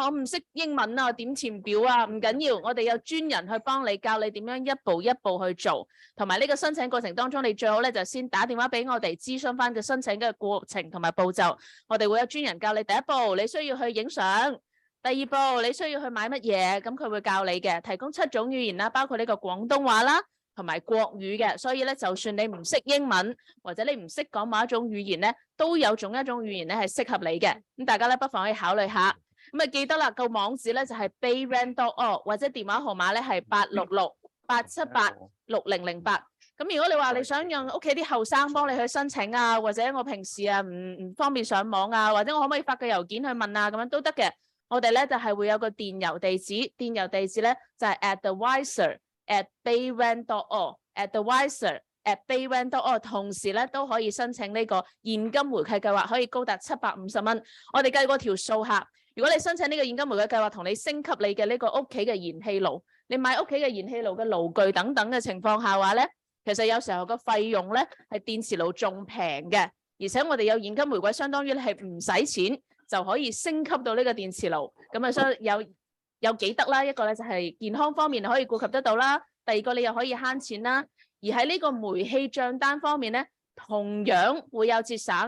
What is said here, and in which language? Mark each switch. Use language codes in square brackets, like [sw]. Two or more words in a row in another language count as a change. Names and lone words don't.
[yue] 我唔識英文啊，點填表啊，唔緊要，我哋有專人去幫你教你點樣一步一步去做，同埋呢個申請過程當中，你最好咧就先打電話俾我哋諮詢翻個申請嘅過程同埋步驟，我哋會有專人教你第一步，你需要去影相，第二步你需要去買乜嘢，咁佢會教你嘅，提供7種語言啦，包括呢個廣東話啦。同埋國語嘅，所以咧，就算你唔識英文或者你唔識講某一種語言咧，都有一種語言咧係適合你嘅。咁大家咧不妨可以考慮下。咁啊記得啦，個網址咧就係 bayren.org 或者電話號碼咧係866-878-6008。咁如果你話你想讓屋企啲後生幫你去申請啊，或者我平時啊唔方便上網啊，或者我可唔可以發個郵件去問啊，咁樣都得嘅。我哋咧就係會有個電郵地址，電郵地址咧就係 advisor@bayren.org，advisor@bayren.org，同時咧都可以申請呢個現金回饋計劃，可以高達750蚊。我哋計過條數下，如果你申請呢個現金回饋計劃，同你升級你嘅呢個屋企嘅燃氣爐，你買屋企嘅燃氣爐嘅爐具等等嘅情況下話咧，其實有時候個費用咧係電磁爐仲平嘅，而且我哋有現金回饋，相當於係唔使錢就可以升級到呢個電磁爐，咁啊所以有幾得啦，一個咧就係健康方面可以顧及得到啦，第二個你又可以慳錢啦，而喺呢個煤氣帳單方面咧，同樣會有節省。